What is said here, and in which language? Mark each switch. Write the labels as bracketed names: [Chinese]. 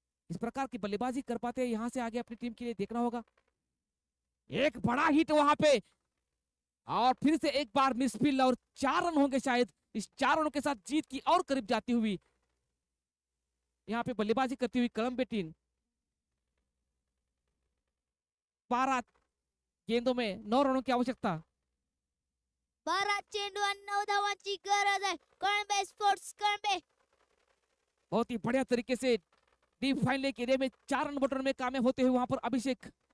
[Hindi] इस प्रकार की बल्लेबाजी कर पाते हैं, यहाँ से आगे अपनी टीम के लिए देखना होगा. एक बड़ा हिट वहां पे, और फिर से एक बार मिसफील्ड, और 4 रन होंगे शायद. इस 4 रनों के साथ जीत की और करीब जाती हुई यहाँ पे बल्लेबाजी करती हुई कोलंबिया टीम 12 गेंदों में 9 रनों की आवश्यकता। [Marathi] 12 चेंडू आणि 9 धावांची गरज आहे कळंबे स्पोर्ट्स कळंबे। [Hindi] बहुत ही बढ़िया तरीके से डीप फाइन लेग एरिया में 4 रन बटोरने में कामयाब होते हुए वहां पर अभिषेक।